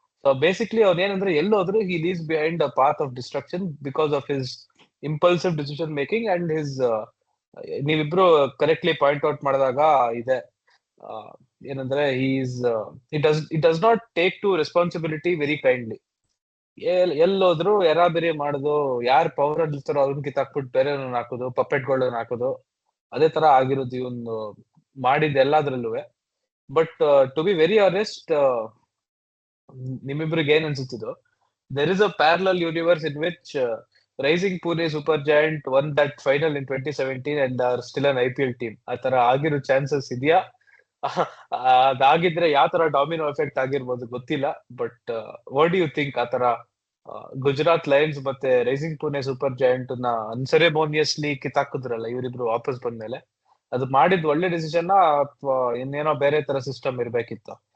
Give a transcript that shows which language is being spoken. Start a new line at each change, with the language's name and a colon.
English: so basically
Kannada: ಅವ್ನ ಏನಂದ್ರೆ ಎಲ್ಲೋದ್ರು
English: he leaves behind a path of destruction because of his impulsive decision making and his
Kannada: ನೀವಿಬ್ರು correctly point out ಮಾಡಿದಾಗ ಇದೆ ಆ, ಏನಂದ್ರೆ
English: It does not take to responsibility very kindly.
Kannada: ಎಲ್ಲೋದ್ರು ಎರಾಬಿರಿ ಮಾಡುದು, ಯಾರ್ ಪವರ್ ಅಲ್ಲಿ ಇರ್ತಾರೋ ಅದನ್ನ ಕಿತ್ತಾಕ್ಬಿಟ್ಟು ಬೇರೆ ಹಾಕೋದು, ಪಪ್ಪೆಟ್ಗಳನ್ನ ಹಾಕೋದು, ಅದೇ ತರ ಆಗಿರೋದು ಇವನು ಮಾಡಿದ ಎಲ್ಲಾದ್ರಲ್ಲೂ.
English: but to be very honest,
Kannada: ನಿಮ್ಮಿಬ್ರಿಗೆ ಏನ್ ಅನ್ಸುತ್ತಿದ್ದು,
English: there is a parallel universe in which Rising Pune Super Giant won that final in 2017 and are still an IPL team.
Kannada: ಆ ತರ ಆಗಿರೋ ಚಾನ್ಸಸ್ ಇದೆಯಾ? ಅದಾಗಿದ್ರೆ ಯಾವ ತರ ಡಾಮಿನೋ ಎಫೆಕ್ಟ್ ಆಗಿರ್ಬೋದು ಗೊತ್ತಿಲ್ಲ.
English: But what do you think?
Kannada: ಆ ತರ ಗುಜರಾತ್ ಲಯನ್ಸ್ ಮತ್ತೆ ರೈಸಿಂಗ್ ಪುಣೆ ಸೂಪರ್ ಜಾಯಿಂಟ್ ನ ಅನ್ಸೆರೆಮೋನಿಯಸ್ಲಿ ಕಿತ್ತಾಕಿದ್ರಲ್ಲ ಇವರಿಬ್ರು ವಾಪಸ್ ಬಂದ್ಮೇಲೆ, ಅದು ಮಾಡಿದ್ ಒಳ್ಳೆ ಡಿಸಿಷನ್ ಅಥವಾ ಇನ್ನೇನೋ ಬೇರೆ ತರ ಸಿಸ್ಟಮ್ ಇರ್ಬೇಕಿತ್ತು?